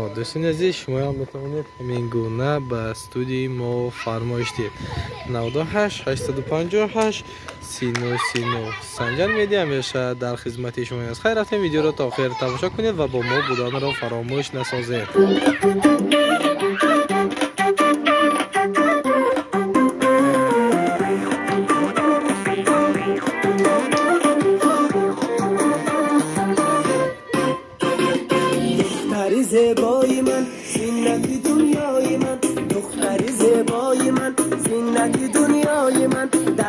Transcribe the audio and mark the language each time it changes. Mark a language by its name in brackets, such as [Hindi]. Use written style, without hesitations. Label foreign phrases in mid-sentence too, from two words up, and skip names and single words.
[Tajik] Дӯстони азиз, шумоям метавонед ҳамин гуна ба студии мо фармоиш диҳед. 98 858 3939 Санҷар медиа ҳамеша дар хизмати шумо аст. Хайр рафтем, видеоро то охир тамошо кунед ва бо мо буданро фаромӯш насозед. [Persian] زیبای من زینت دنیای من دختر زیبای من زینت دنیای من در